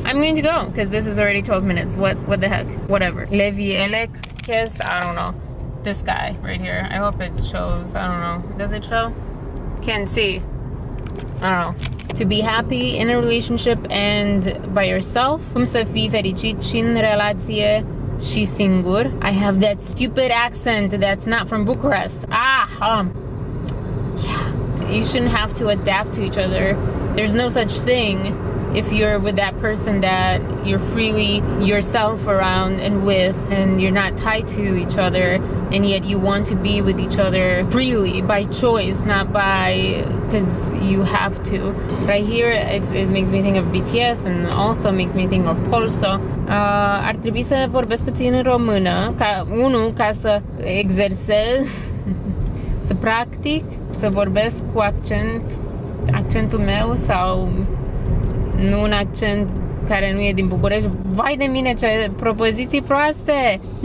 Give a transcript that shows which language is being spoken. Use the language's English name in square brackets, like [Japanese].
[English] I'm going to go because this is already 12 minutes. What the heck? Whatever. Levi Elekes, I don't know. This guy right here. I hope it shows. I don't know. Does it show? Can't see. I don't know. To be happy in a relationship and by yourself. [Romanian] Cum să fii fericit și în relație și singur. [English] I have that stupid accent that's not from Bucharest. Yeah. You shouldn't have to adapt to each other. There's no such thing if you're with that person that you're freely yourself around and with, and you're not tied to each other, and yet you want to be with each other freely by choice, not by because you have to. Right here, it makes me think of BTS and also makes me think of Polso. [Romanian] Ar trebui să vorbesc puțin în română, ca să exersez, să practic, să vorbesc cu accentul meu sau nu un accent care nu e din București. Vai de mine, ce propoziții proaste!